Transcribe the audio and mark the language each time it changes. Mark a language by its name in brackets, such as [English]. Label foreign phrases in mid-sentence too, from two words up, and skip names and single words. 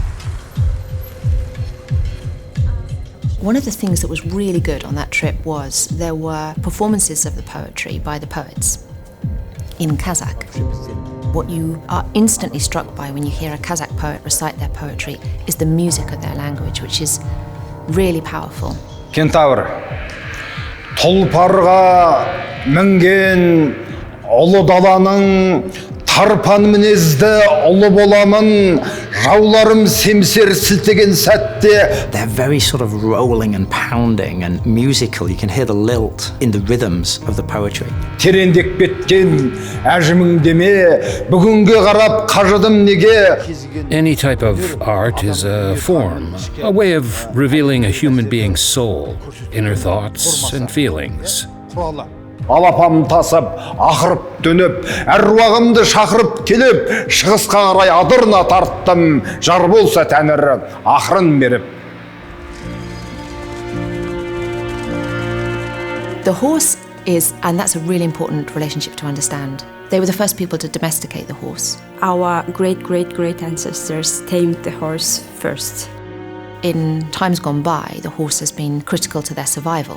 [English] One of the things that was really good on that trip was there were performances of the poetry by the poets in Kazakh. What you are instantly struck by when you hear a Kazakh poet recite their poetry is the music of their language, which is really powerful. [Kazakh] Кентавр, тұлпарға мінген ұлы даланың тарпан мінезді ұлы боламын, жауларым семсер сілтеген сәтте. [English] They're very sort of rolling and pounding and musical. You can hear the lilt in the rhythms of the poetry. [Kazakh] Терендек беткен әжімің деме, бүгінге қарап қажыдым неге. [English] Any type of art is a form, a way of revealing a human being's soul, inner thoughts and feelings. [Kazakh] Алапам тасып, ақырып дөніп, әруағымды шақырып келіп, шығысқа қарай адырна тарттым, жар болса тәңірі, ақырын беріп. [English] The horse is, and that's a really important relationship to understand, they were the first people to domesticate the horse. Our great ancestors tamed the horse first. In times gone by, the horse has been critical to their survival.